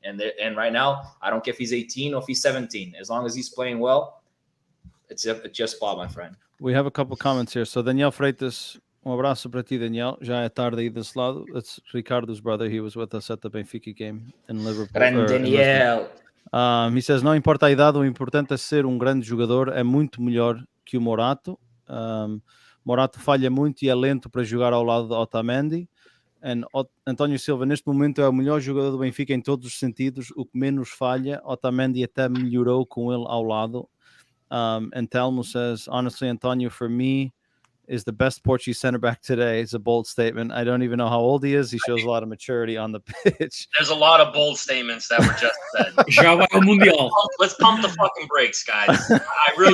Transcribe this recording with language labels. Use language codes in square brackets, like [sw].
[en] And right now, I don't care if he's 18 or if he's 17. As long as he's playing well, it's just spot, my friend. We have a couple comments here. So Daniel Freitas, [pt] abraço para ti, [en] Daniel. [pt] Já é tarde aí desse lado. [en] It's Ricardo's brother. He was with us at the Benfica game in Liverpool. [pt] Grande Daniel. [en] He says, [pt] não importa a idade, o importante é ser um grande jogador. É muito melhor que o Morato. Morato falha muito e é lento para jogar ao lado de Otamendi. António Silva, neste momento, é o melhor jogador do Benfica em todos os sentidos. O que menos falha, Otamendi até melhorou com ele ao lado. [en] And Telmo says, honestly, Antonio, for me, is the best Portuguese center back today. It's a bold statement. I don't even know how old he is. He shows a lot of maturity on the pitch. There's a lot of bold statements that were just said. [pt] Já vai ao Mundial. [en] Let's pump the fucking brakes, guys. I really